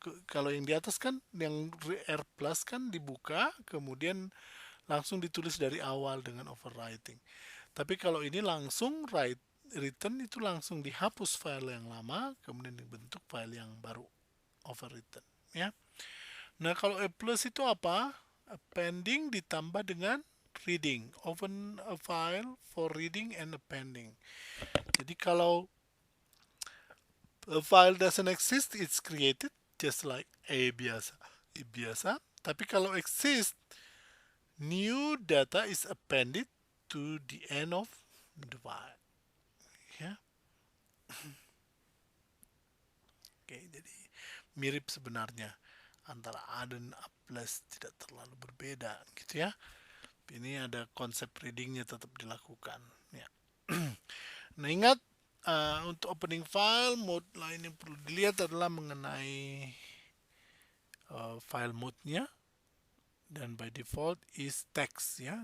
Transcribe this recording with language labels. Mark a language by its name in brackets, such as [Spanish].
[Indonesian] Kalau yang di atas kan yang R plus kan dibuka, kemudian langsung ditulis dari awal dengan overwriting. Tapi kalau ini langsung return itu langsung dihapus file yang lama, kemudian dibentuk file yang baru, overwritten ya. Nah, kalau A plus itu apa? Appending ditambah dengan reading. [English] Open a file for reading and appending. [Indonesian] Jadi kalau [English] a file doesn't exist, it's created just like A biasa. [Indonesian] Tapi kalau [English] exist, new data is appended to the end of the file. [Indonesian] Ya. Oke, jadi mirip sebenarnya antara A dan A plus, tidak terlalu berbeda gitu ya. Ini ada konsep readingnya tetap dilakukan ya. Nah, ingat untuk opening file, mode lain yang perlu dilihat adalah mengenai file mode-nya, dan [English] by default is text [Indonesian] ya.